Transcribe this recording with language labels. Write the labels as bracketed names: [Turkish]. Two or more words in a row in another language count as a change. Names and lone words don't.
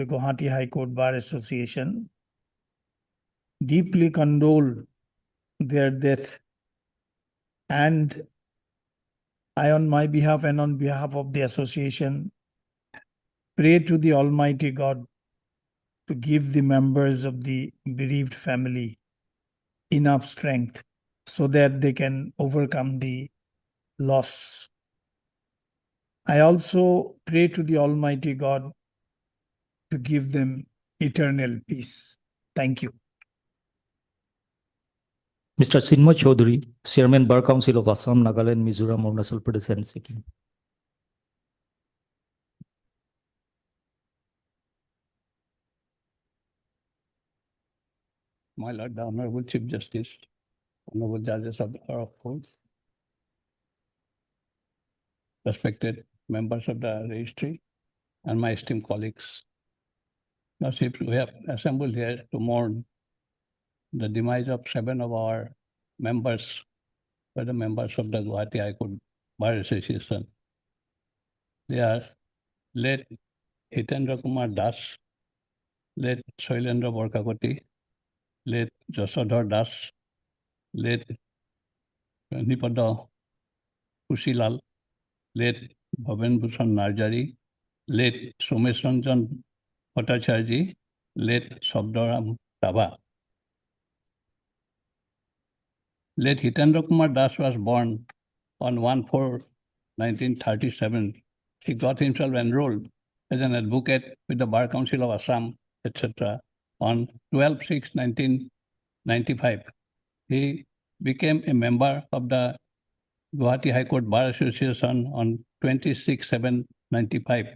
[English] Guwahati High Court Bar Association, deeply condole their death, and I, on my behalf and on behalf of the association, pray to the Almighty God to give the members of the bereaved family enough strength so that they can overcome the loss. I also pray to the Almighty God to give them eternal peace. Thank you. Mr. Sinmoy Chaudhary, Chairman Bar Council of Assam, Nagaland, Mizoram, Arunachal Pradesh, and Sikkim. My Lord, the Honorable Chief Justice, Honorable Judges of the Court of Courts, respected members of the registry, and my esteemed colleagues. Now, we have assembled here to mourn the demise of 7 of our members, by the members of the Guwahati High Court Bar Association. They are late Hitendra Kumar Das, late Soilendra Borkakoti, late Jasodhar Das, late Banipada Pushilal, late Bhavan Bhushan Narjari, late Somesh Ranjan Bhattacharya, late Abduram Rabha. Late Hitendra Kumar Das was born on 1/4/1937. He got himself enrolled as an advocate with the Bar Council of Assam, etc. on 12/6/1995. He became a member of the Guwahati High Court Bar Association on 26/7/95.